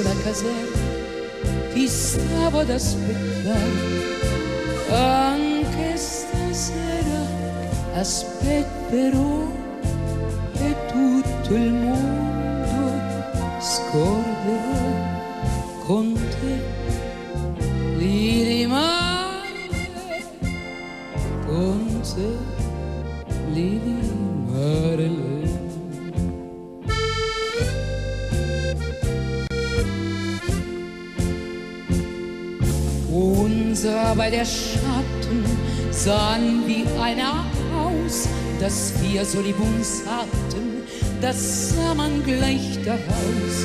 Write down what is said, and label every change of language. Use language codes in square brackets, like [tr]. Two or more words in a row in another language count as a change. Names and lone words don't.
[it] la caserma ti stavo ad aspettare, anche stasera aspetterò e tutto il mondo scorderò, con te li rimane, con te Lili Marlene. [de] Unser beider Schatten sahen wie einer aus, dass wir so lieb uns hatten, das sah man gleich daraus.